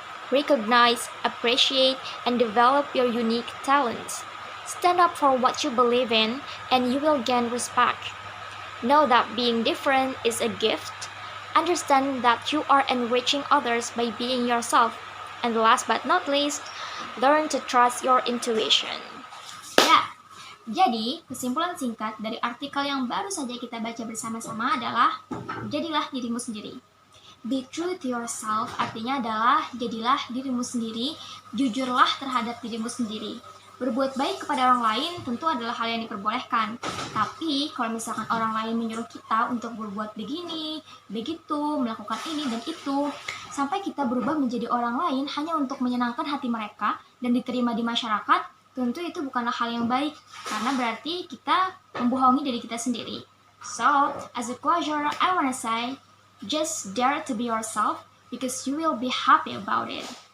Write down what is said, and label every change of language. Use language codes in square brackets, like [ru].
[en] Recognize, appreciate, and develop your unique talents. Stand up for what you believe in, and you will gain respect. Know that being different is a gift. Understand that you are enriching others by being yourself. And last but not least, learn to trust your intuition. [id] Ya, jadi kesimpulan singkat dari artikel yang baru saja kita baca bersama-sama adalah jadilah dirimu sendiri. [en] Be true to yourself [id] artinya adalah jadilah dirimu sendiri, jujurlah terhadap dirimu sendiri. Berbuat baik kepada orang lain tentu adalah hal yang diperbolehkan. Tapi kalau misalkan orang lain menyuruh kita untuk berbuat begini, begitu, melakukan ini dan itu, sampai kita berubah menjadi orang lain hanya untuk menyenangkan hati mereka dan diterima di masyarakat, tentu itu bukanlah hal yang baik, karena berarti kita membohongi diri kita sendiri. [en] So, as a closure, I wanna say, just dare to be yourself because you will be happy about it.